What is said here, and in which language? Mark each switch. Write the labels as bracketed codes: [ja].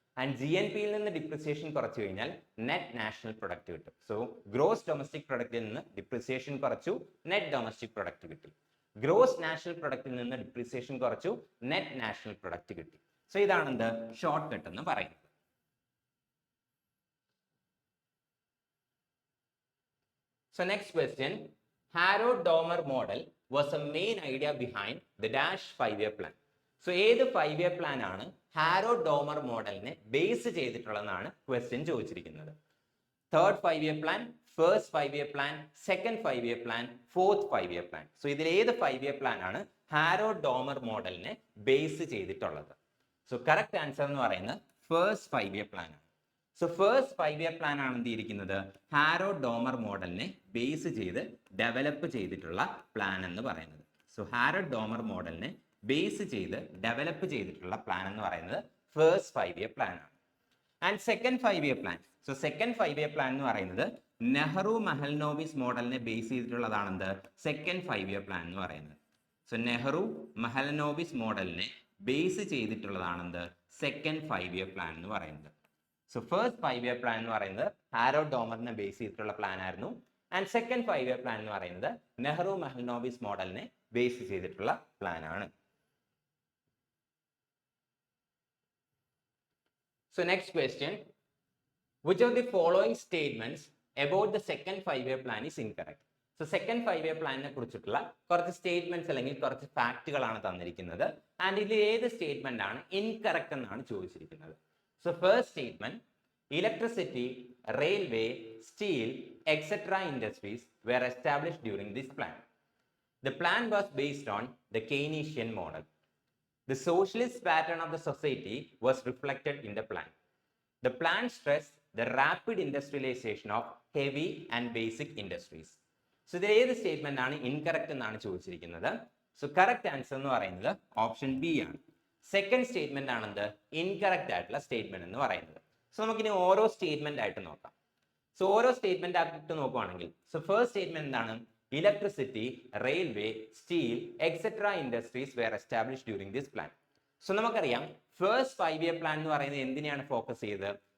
[ml] And GNP യിൽ നിന്ന് depreciation കുറച്ചു കഴിഞ്ഞാൽ നെറ്റ് നാഷണൽ പ്രൊഡക്റ്റ് കിട്ടും. സോ ഗ്രോസ് ഡൊമസ്റ്റിക് പ്രൊഡക്റ്റിൽ നിന്ന് ഡിപ്രിസിയേഷൻ കുറച്ചു, നെറ്റ് ഡൊമസ്റ്റിക് പ്രൊഡക്റ്റ് കിട്ടി. ഗ്രോസ് നാഷണൽ പ്രൊഡക്റ്റിൽ നിന്ന് ഡിപ്രിസിയേഷൻ കുറച്ചു, നെറ്റ് നാഷണൽ പ്രൊഡക്റ്റ് കിട്ടി. സോ ഇതാണ് എന്ത്, ഷോർട്ട് കട്ട് എന്ന് പറയുന്നത്. [en] So next question, Harrod-Domer model was a main idea behind the dash 5-year plan. [ml] So ഏത് 5-year plan ആണ് Harrod-Domer മോഡലിനെ ബേസ് ചെയ്തിട്ടുള്ളതെന്നാണ് ക്വസ്റ്റ്യൻ ചോദിച്ചിരിക്കുന്നത്. Third 5-year plan, first 5-year plan, second 5-year plan, fourth 5-year plan. So ഇതിൽ ഏത് 5-year plan ആണ് Harrod-Domer മോഡലിനെ base ചെയ്തിട്ടുള്ളത്? So correct answer എന്ന് പറയുന്നത് ഫസ്റ്റ് 5-year plan ആണ്. സോ ഫസ്റ്റ് 5-year plan ആണ് എന്ത് ചെയ്തിരിക്കുന്നത്, Harrod-Domer മോഡലിനെ ബേസ് ചെയ്ത് ഡെവലപ്പ് ചെയ്തിട്ടുള്ള പ്ലാൻ എന്ന് പറയുന്നത്. സോ Harrod-Domer മോഡലിനെ ബേസ് ചെയ്ത് ഡെവലപ്പ് ചെയ്തിട്ടുള്ള പ്ലാൻ എന്ന് പറയുന്നത് ഫസ്റ്റ് 5-year plan ആണ്. And second 5-year plan, so second 5-year plan എന്ന് പറയുന്നത് നെഹ്റു-മഹലനോബിസ് മോഡലിനെ ബേസ് ചെയ്തിട്ടുള്ളതാണെന്ത്, സെക്കൻഡ് 5-year plan എന്ന് പറയുന്നത്. സോ നെഹ്റു-മഹലനോബിസ് മോഡലിനെ ബേസ് ചെയ്തിട്ടുള്ളതാണെന്ത്, സെക്കൻഡ് 5-year plan എന്ന് പറയുന്നത്. സോ ഫസ്റ്റ് 5-year plan എന്ന് പറയുന്നത് Harrod-Domerനെ ബേസ് ചെയ്തിട്ടുള്ള പ്ലാൻ ആയിരുന്നു. ആൻഡ് സെക്കൻഡ് 5-year plan എന്ന് പറയുന്നത് നെഹ്റു-മഹലനോബിസ് മോഡലിനെ ബേസ് ചെയ്തിട്ടുള്ള പ്ലാൻ ആണ്. [en] So next question, which of the following statements about the second 5-year plan is incorrect? [ml] So second 5-year പ്ലാനിനെ കുറിച്ചിട്ടുള്ള കുറച്ച് സ്റ്റേറ്റ്മെന്റ്സ് അല്ലെങ്കിൽ കുറച്ച് ഫാക്റ്റുകളാണ് തന്നിരിക്കുന്നത്. ആൻഡ് ഇതിൽ ഏത് സ്റ്റേറ്റ്മെന്റ് ആണ് ഇൻകറക്റ്റ് എന്നാണ് ചോദിച്ചിരിക്കുന്നത്. [en] So first statement, electricity, railway, steel, etc. industries were established during this plan. The plan was based on the Keynesian model. The socialist pattern of the society was reflected in the plan. The plan stressed the rapid industrialization of heavy and basic industries. [ml] So ഇതിൽ ഏത് statement ആണ് incorrect എന്നാണ് ചോദിച്ചിരിക്കുന്നത്. So correct answer എന്ന് പറയുന്നത് option B ആണ്. Second statement ആണെന്ത്, incorrect ആയിട്ടുള്ള statement എന്ന് പറയുന്നത്. സോ നമുക്കിനി ഓരോ സ്റ്റേറ്റ്മെന്റ് ആയിട്ട് നോക്കാം. സോ ഓരോ സ്റ്റേറ്റ്മെന്റ് ആയിട്ട് നോക്കുവാണെങ്കിൽ, സോ ഫസ്റ്റ് സ്റ്റേറ്റ്മെന്റ് എന്താണ്, [en] Electricity, railway, steel, etcetera industries were establish during this plan. [ml] So നമുക്കറിയാം ഫസ്റ്റ് 5-year plan എന്ന് പറയുന്നത് എന്തിനെയാണ് ഫോക്കസ് ചെയ്തത്,